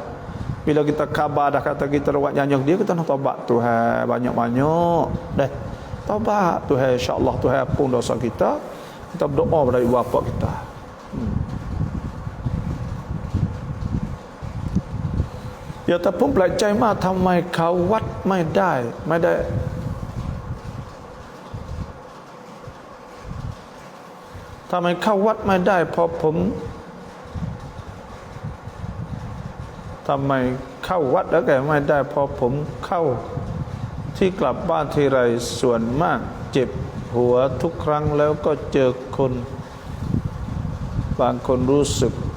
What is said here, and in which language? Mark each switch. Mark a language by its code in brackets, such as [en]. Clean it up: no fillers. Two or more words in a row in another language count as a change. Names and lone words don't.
[ms] Bila kita khabar dah kata kita buat nyanyi dia, kita nak taubat Tuhan banyak-banyak. Dah. Taubat Tuhan, insya-Allah Tuhan ampun dosa kita. Kita berdoa pada ibu bapa kita. [th] Ya แต่ผมแปลกใจมากทำไมเขาวัดไม่ได้ทำไมเข้าวัดไม่ได้พอผม ทำไมเข้าวัดแล้วแกไม่ได้พอผมเข้าที่กลับบ้านทีไรส่วนมากเจ็บหัวทุกครั้งแล้วก็เจอคนบางคนรู้สึก